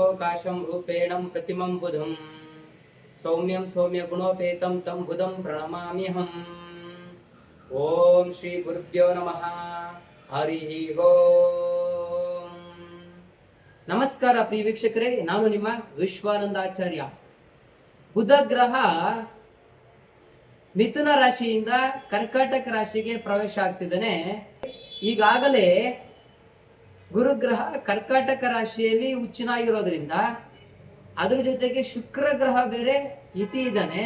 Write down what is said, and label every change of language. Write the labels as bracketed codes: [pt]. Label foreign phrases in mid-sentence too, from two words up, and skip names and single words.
[sa] प्रकाशं रूपेणं प्रतिमं बुधं सौम्यं सौम्यगुणोपेतं तं बुधं प्रणमाम्यहम्। ಓಂ ಶ್ರೀ ಗುರುಭ್ಯೋ ನಮಃ. ಹರಿ ಓಂ. [kn] ನಮಸ್ಕಾರ ಪ್ರಿಯ ವೀಕ್ಷಕರೇ, ನಾನು ನಿಮ್ಮ ವಿಶ್ವಾನಂದಾಚಾರ್ಯ. ಬುಧ ಗ್ರಹ ಮಿಥುನ ರಾಶಿಯಿಂದ ಕರ್ಕಾಟಕ ರಾಶಿಗೆ ಪ್ರವೇಶ ಆಗ್ತಿದ್ದಾನೆ. ಈಗಾಗಲೇ ಗುರುಗ್ರಹ ಕರ್ಕಾಟಕ ರಾಶಿಯಲ್ಲಿ ಉಚ್ಚನಾಗಿರೋದ್ರಿಂದ ಅದ್ರ ಜೊತೆಗೆ ಶುಕ್ರ ಗ್ರಹ ಬೇರೆ ಇತಿ ಇದ್ದಾನೆ.